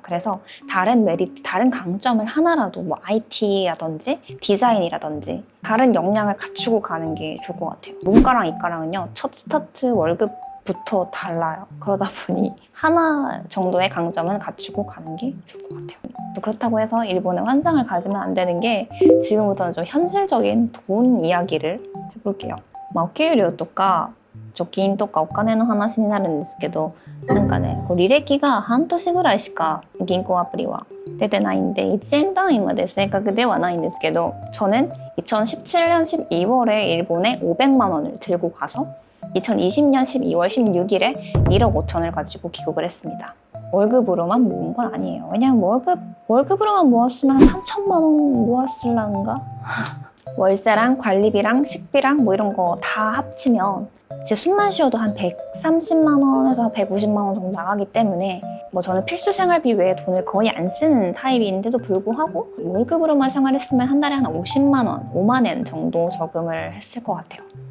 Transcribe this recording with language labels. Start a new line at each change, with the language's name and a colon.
Korean: 그래서 다른 메리트, 다른 강점을 하나라도 IT라든지 디자인이라든지 다른 역량을 갖추고 가는 게 좋을 것 같아요. 문과랑 이과랑은요, 첫 스타트 월급부터 달라요. 그러다 보니 하나 정도의 강점은 갖추고 가는 게 좋을 것 같아요. 또 그렇다고 해서 일본에 환상을 가지면 안 되는 게, 지금부터는 좀 현실적인 돈 이야기를 해볼게요.
Japanese: お給料とか貯金とかお金の話になるんですけど、なんかね、履歴が半年ぐらいしか銀行アプリは出てないんで1円単位まで正確ではないんですけど,
Korean: 저는 2017년 12월에 일본에 500만 원을 들고 가서 2020년 12월 16일에 1억 5천을 가지고 귀국을 했습니다. 월급으로만 모은 건 아니에요. 왜냐면 월급으로만 모았으면 3천만 원 모았을란가? 월세랑 관리비랑 식비랑 이런 거 다 합치면 이제 숨만 쉬어도 한 130만 원에서 150만 원 정도 나가기 때문에, 저는 필수 생활비 외에 돈을 거의 안 쓰는 타입인데도 불구하고 월급으로만 생활했으면 한 달에 한 50만 원, 5만 엔 정도 저금을 했을 것 같아요.